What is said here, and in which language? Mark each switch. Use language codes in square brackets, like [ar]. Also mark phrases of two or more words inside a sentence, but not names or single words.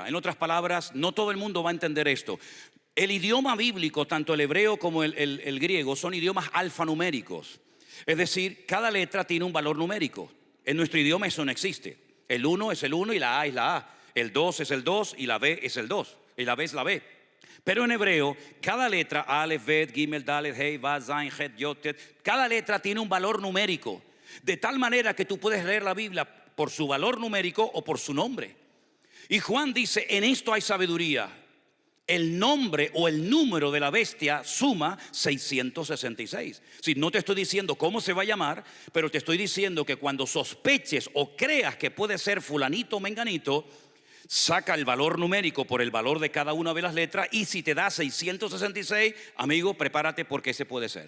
[es] En otras palabras, no todo el mundo va a entender esto. El idioma bíblico, tanto el hebreo como el griego, son idiomas alfanuméricos. Es decir, cada letra tiene un valor numérico. En nuestro idioma eso no existe. El 1 es el 1 y la A es la A. El 2 es el 2 y la B es el 2. Y la B es la B. Pero en hebreo, cada letra, [he] אלף בית גימל דלת הא וו זין חית יוד טית, [es] cada letra tiene un valor numérico. De tal manera que tú puedes leer la Biblia por su valor numérico o por su nombre. Y Juan dice, en esto hay sabiduría. El nombre o el número de la bestia suma 666. Si no te estoy diciendo cómo se va a llamar, pero te estoy diciendo que cuando sospeches o creas que puede ser fulanito o menganito, saca el valor numérico por el valor de cada una de las letras, y si te da 666, amigo, prepárate porque ese puede ser.